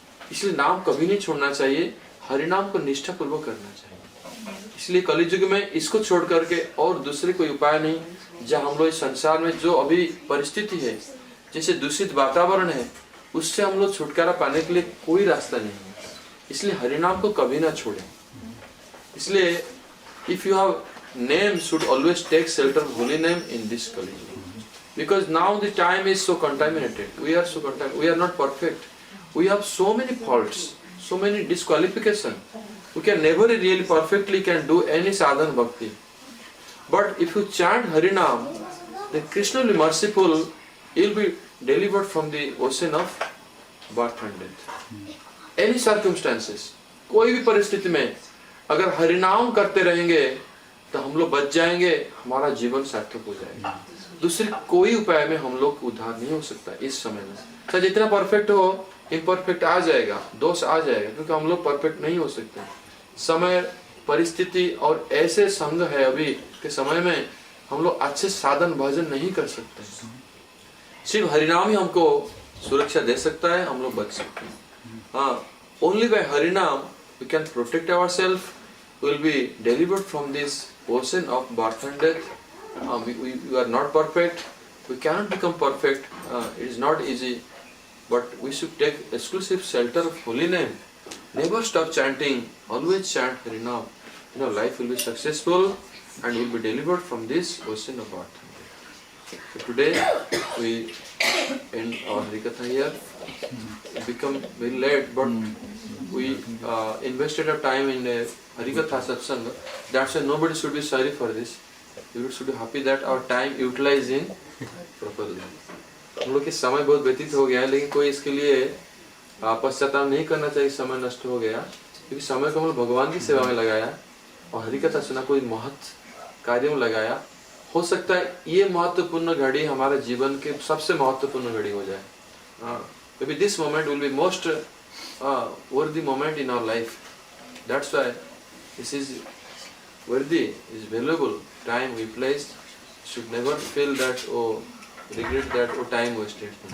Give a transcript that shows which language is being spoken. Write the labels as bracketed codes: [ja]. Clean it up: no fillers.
[hi] इसलिए नाम कभी नहीं छोड़ना चाहिए, हरिनाम को निष्ठा पूर्वक करना चाहिए। इसलिए कलियुग में इसको छोड़ करके और दूसरे कोई उपाय नहीं। जहाँ हम लोग इस संसार में जो अभी परिस्थिति है, जैसे दूषित वातावरण है, उससे हम लोग छुटकारा पाने के लिए कोई रास्ता नहीं है। इसलिए हरिनाम को कभी ना छोड़ें। इसलिए [en] If you have name should always take shelter of holy name in this Kali. Because now the time is so contaminated. We are so contaminated. We are not perfect. We have so many faults, so many disqualifications. We can never really perfectly can do any sadhana bhakti. But if you chant Harinam, then Krishna will be merciful. He will be delivered from the ocean of birth and death. Any circumstances, [hi] कोई भी परिस्थिति में अगर हरिनाम करते रहेंगे तो हम लोग बच जाएंगे, हमारा जीवन सार्थक हो जाएगा। दूसरे कोई उपाय में हम लोग उद्धार नहीं हो सकता इस समय में। चाहे जितना परफेक्ट हो, इम्परफेक्ट आ जाएगा, दोष आ जाएगा, क्योंकि हम लोग परफेक्ट नहीं हो सकते। समय, परिस्थिति और ऐसे संग है अभी के समय में हम लोग अच्छे साधन भजन नहीं कर सकते। सिर्फ हरिनाम ही हमको सुरक्षा दे सकता है, हम लोग बच सकते हैं। [en] Only by Harinam we can protect ourselves. We will be delivered from this ocean of birth and death. We are not perfect. We cannot become perfect. It is not easy. But we should take exclusive shelter of holy name. Never stop chanting. Always chant Harinam. Life will be successful and will be delivered from this ocean of birth and death. So today we end our Harikatha here. It become very late, but we invested our time in a Harikatha satsang. That's why nobody should be sorry for this. You should be happy that our time utilized in properly. [hi] हम लोग के समय बहुत व्यतीत हो गया है, लेकिन कोई इसके लिए पश्चाताप नहीं करना चाहिए समय नष्ट हो गया, क्योंकि समय को हम लोग भगवान की सेवा में लगाया और हरिकथा सुना, कोई महत् कार्य में लगाया। हो सकता है ये महत्वपूर्ण घड़ी हमारे जीवन के सबसे महत्वपूर्ण घड़ी हो जाए। [en] Maybe this moment will be most worthy moment in our life. That's why this is worthy, is valuable time we placed. Should never feel that regret that वो time wasted.